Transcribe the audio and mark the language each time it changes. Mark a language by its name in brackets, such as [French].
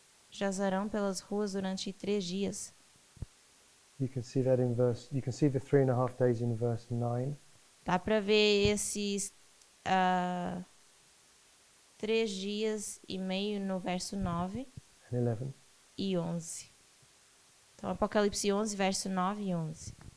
[Portuguese] jazarão pelas ruas durante 3 dias. [English] You can see that in verse. You can see the 3.5 days in verse 9. [Portuguese] Dá para ver esses 3 dias e meio no verso 9 [English] and 11. [Portuguese] e 11. Então, Apocalipse 11, verso 9 e 11.